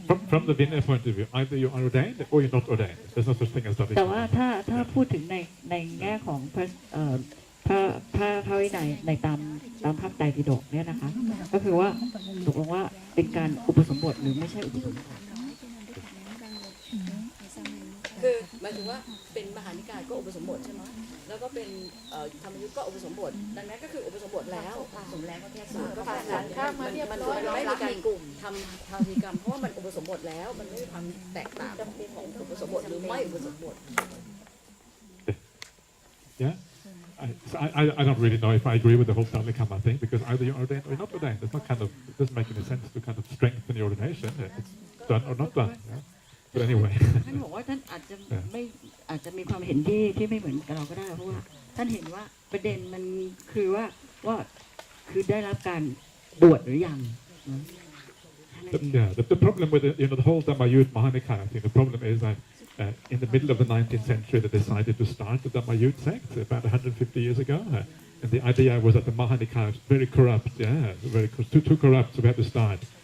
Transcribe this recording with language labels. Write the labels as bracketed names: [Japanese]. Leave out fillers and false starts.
[English] From the Vinaya point of view, either you are ordained or you're not ordained. There's no such thing as that. [Thai] แต่ว่าถ้าพูดถึงในแง่ของเท พระวินัยในตามพระไตรปิฎกเนี่ยนะคะก็คือว่าตกลงว่าเป็นการอุปสมบทหรือไม่ใช่อุปสมบท คือหมายถึงว่าเป็นมหานิกายก็อุปสมบทใช่ไหมแล้วก็เป็นธรรมยุทธ์ก็อุปสมบทดังนั้นก็คืออุปสมบทแล้วสมแล้วก็แค่สูตรก็ผ่านมันไม่มีการกลุ่มทำพิธีกรรมเพราะว่ามันอุปสมบทแล้วมันไม่มีความแตกต่างของอุปสมบทหรือไม่อุปสมบท [English] Yeah. I don't really know if I agree with the whole Sanghakamma thing because either you're ordained or you're not ordained. It's not kind of, it doesn't make any sense to kind of strengthen your ordination. It's done or not done. Yeah? But anyway. [Thai] ท่านบอกว่าท่านอาจจะมีความเห็นที่ไม่เหมือนกับเราก็ได้เพราะว่าท่านเห็นว่าประเด็นมันคือว่าคือได้รับการบวชหรือยัง [English] The problem with the whole Dhammayut Mahanikaya thing, the problem is that in the middle of the 19th century they decided to start the Dhammayut sect about 150 years ago. And the idea was that the Mahanikaya was very corrupt, too corrupt, so we had to start.